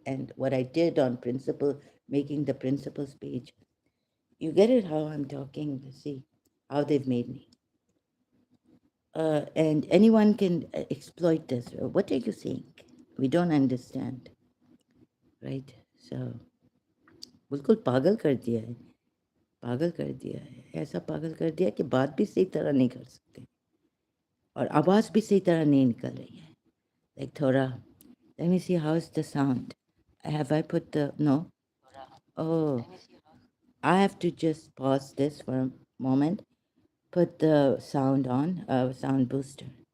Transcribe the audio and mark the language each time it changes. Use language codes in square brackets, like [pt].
[en] And what I did on principle, making the principles page, you get it how I'm talking, see how they've made me. And anyone can exploit this. What do you think? We don't understand, right? [hi] So बिल्कुल पागल कर दिया है, पागल कर दिया है, ऐसा पागल कर दिया कि बात भी सही तरह नहीं कर सकते, और आवाज़ भी सही तरह नहीं निकल रही है. [en] Like थोड़ा, let me see how's the sound. Have I put the no? Oh, I have to just pause this for a moment. Put the sound on, sound booster.